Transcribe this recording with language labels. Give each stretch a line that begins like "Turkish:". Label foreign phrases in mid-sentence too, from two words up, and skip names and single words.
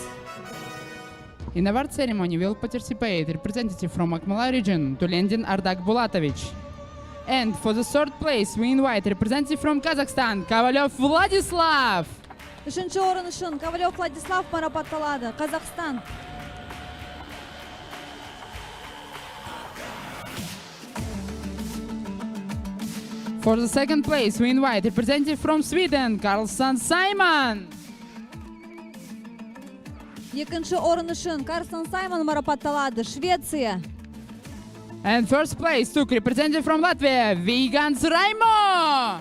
English: In award ceremony will participate representative from Akmala region, Tulendin Ardak Bulatovich. And for the third place, we invite representative from Kazakhstan, Kovalев Vladislav.
Kazakh: Үшінші орын үшін Ковалев Владислав марапатталады. Қазақстан.
English: For the second place, we invite representative from Sweden, Carlson Simon.
Kazakh: Екінші орын үшін Карсон Саймон марапатталады. Швеция.
English: And first place took representative from Latvia, Vigans Raimo.